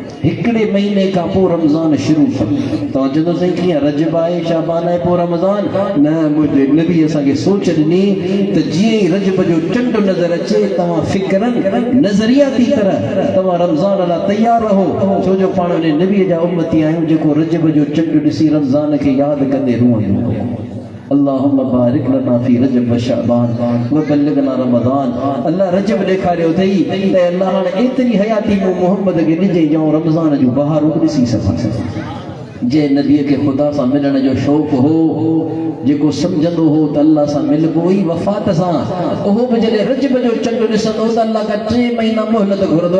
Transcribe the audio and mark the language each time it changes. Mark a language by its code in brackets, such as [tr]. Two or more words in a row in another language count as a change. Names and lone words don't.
[sd] हिकड़े महीने का पो रमज़ान शुरू तो जदों सही कीअं रजब आहे शाबान आहे पो रमज़ान न मुंहिंजे नबी असांखे सोच ॾिनी त जीअं ई रजब जो चंड नज़र अचे तव्हां फ़िक्रन नज़रियाती तरह तव्हां रमज़ान लाइ तयार रहो छो जो पाण उन नबीअ जा उम्मती आहियूं जेको रजब जो चंड ॾिसी रमज़ान खे यादि कंदे रुअंदो [ar] اللهم بارك لنا في رجب وشعبان وبلغنا رمضان. [sd] अल्लाह रजब ॾेखारियो अथई त अल्लाह हाणे एतिरी हयाती में मोहम्मद खे ॾिजे जो रमज़ान जूं बहारूं ॾिसी सघां जे नबीअ खे ख़ुदा सां मिलण जो शौक़ु हो जेको सम्झंदो हो त अल्लाह सां मिलबो ई वफ़ात सां उहो बि जॾहिं रजब जो चंड ॾिसंदो त अल्लाह खां 3 महीना मोहलत घुरंदो